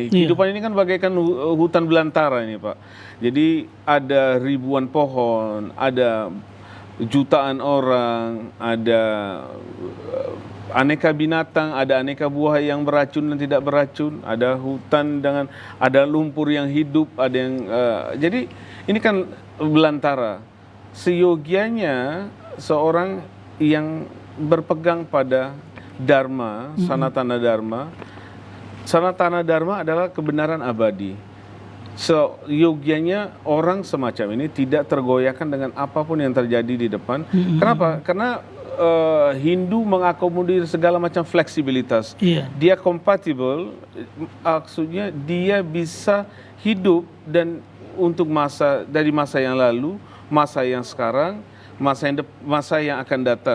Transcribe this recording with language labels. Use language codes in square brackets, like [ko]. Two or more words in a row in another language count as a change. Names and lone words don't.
[id] Kehidupan ini kan bagaikan hutan belantara ini, Pak. Jadi ada ribuan pohon, ada jutaan orang, ada aneka binatang, ada aneka buah yang beracun dan tidak beracun, ada hutan ada lumpur yang hidup, ada yang jadi ini kan belantara. Seyogianya seorang yang berpegang pada dharma, sanatana dharma. Sanatana dharma adalah kebenaran abadi. Seyogianya orang semacam ini tidak tergoyahkan dengan apapun yang terjadi di depan. Kenapa? Karena Hindu mengakomodir segala macam fleksibilitas. Dia kompatibel, maksudnya dia bisa hidup dan untuk dari masa yang lalu, masa yang sekarang, masa yang akan datang.